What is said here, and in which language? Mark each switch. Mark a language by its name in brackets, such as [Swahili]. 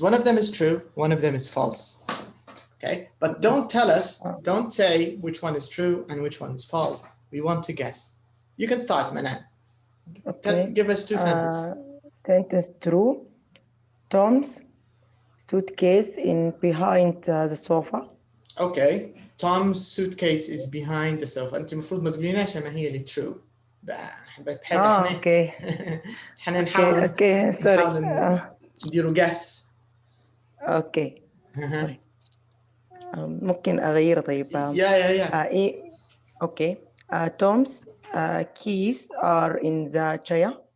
[English] One of them is true, one of them is false. Okay, but don't tell us, don't say which one is true and which one is false. We want to guess. You can start, Manan. Okay. Give us 2 sentences. Sentence true. Tom's suitcase in behind the sofa. Okay. Tom's suitcase is behind the sofa. [Arabic] أنت المفروض ما تقوليناش ما هي اللي true. اوكي. احنا نحاول اوكي سوري. نديروا guess. اوكي. طيب. ممكن اغير طيب. [English] Yeah. Okay. Tom's keys are in the chair.